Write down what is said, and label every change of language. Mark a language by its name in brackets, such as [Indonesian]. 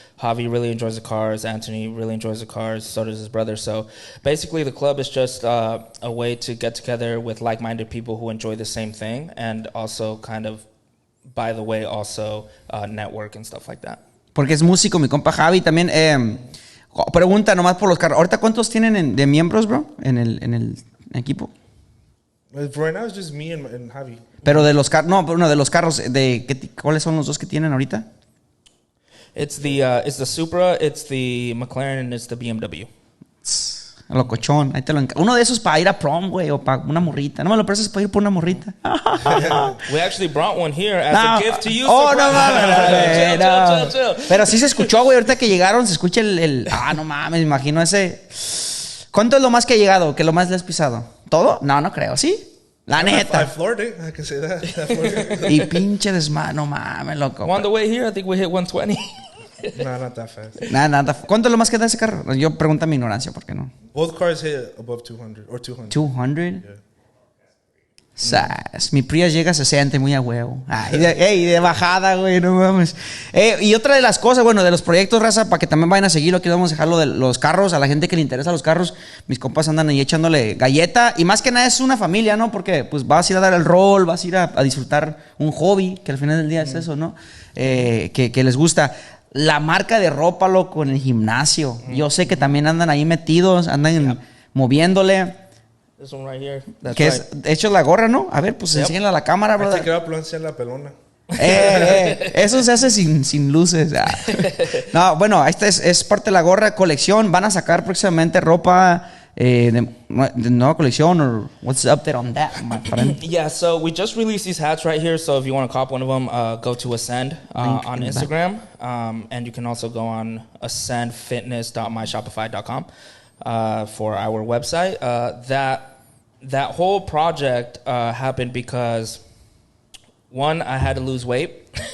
[English] Javi really enjoys the cars. Anthony really enjoys the cars. So does his brother. So basically, the club is just a way to get together with like-minded people who enjoy the same thing, and also kind of, by the way, also network and stuff like that. [Spanish] Porque es músico, mi compa Javi también. Pregunta nomás por los carros. ¿Ahorita cuántos tienen de miembros, bro? En el equipo. [English] Right now it's just me and Javi. [Spanish] Pero de los carros, no, de los carros, ¿cuáles son los dos que tienen ahorita? [English] It's the Supra, it's the McLaren, and it's the BMW. [Spanish] Locochón, ahí te lo uno de esos para ir a prom, güey, o para una morrita. No me lo prestas para ir por una morrita. [English] We actually brought one here as a gift to you. Oh, surprise. [Spanish] no mames. [English] Chill. [Spanish] Pero sí se escuchó, güey, ahorita que llegaron, se escucha no mames, me imagino ese. ¿Cuánto es lo más que ha llegado? ¿Qué lo más le has pisado? ¿Todo? No creo, ¿sí? La [English] I [Spanish] neta. [English] floored it. I can say that. I floored it. [Spanish] Y pinche desmano, mames, loco. [English] On the way here, I think we hit 120. Nah, not that fast. [Spanish] Nada. ¿Cuánto es lo más que da ese carro? Yo pregunto a mi ignorancia, ¿por qué no? [English] Both cars hit above 200 or 200. 200. Yeah. [Spanish] Sas. Mi Prius llega a 60 muy a huevo. Ay, de bajada, güey, no mames. Y otra de las cosas, bueno, de los proyectos, raza, para que también vayan a seguirlo, aquí vamos a dejarlo de los carros, a la gente que le interesa los carros. Mis compas andan ahí echándole galleta. Y más que nada es una familia, ¿no? Porque pues vas a ir a dar el rol, vas a ir a disfrutar un hobby, que al final del día es eso, ¿no? Que les gusta. La marca de ropa, loco, en el gimnasio. Yo sé que también andan ahí metidos, andan moviéndole. [English] This one right here. That's [Spanish] Que [English] right. [Spanish] es, de hecho, la gorra, ¿no? A ver, pues enséñala a la cámara, [English] I brother. take it up, [Spanish] lo enseña la pelona. Eso se hace sin luces. No, bueno, esta es parte de la gorra colección. Van a sacar próximamente ropa de nueva colección. [English] Or what's the update on that, my friend? Yeah, so we just released these hats right here. So if you want to cop one of them, go to Ascend on Instagram. And you can also go on ascendfitness.myshopify.com for our website. That whole project happened because, one, I had to lose weight.